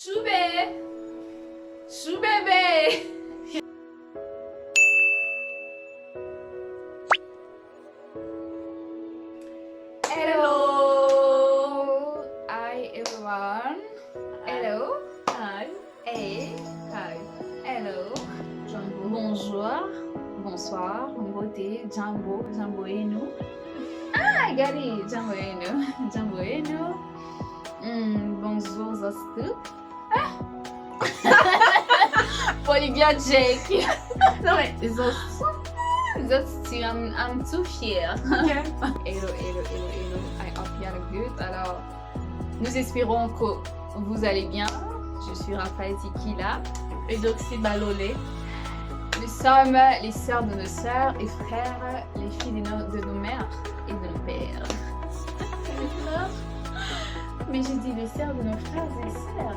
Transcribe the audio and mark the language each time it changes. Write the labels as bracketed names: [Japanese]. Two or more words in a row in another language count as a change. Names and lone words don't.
[English] Choubé! Choubébé! Hello! Hi everyone! Hello! Hi. Hey! Hi. Hello! [French] Bonjour! Bonsoir! Mbote! [Swahili] Jambo! Jamboenu! Ah, gari! Jamboenu! Jamboenu! [French] Bonjour, Zostu! Polyglot Jake! [English] No, wait. Zostu! Zostu! I'm too fière! Okay. Hello, hello, hello, hello. I hope you are good. [French] Alors, nous espérons que vous allez bien. Je suis Raphaël Tikila. Et donc, c'est Balolé. Nous sommes les sœurs de nos sœurs et frères, les filles de nos mères et de nos pères. Mais j'ai dit les sœurs de nos frères et sœurs.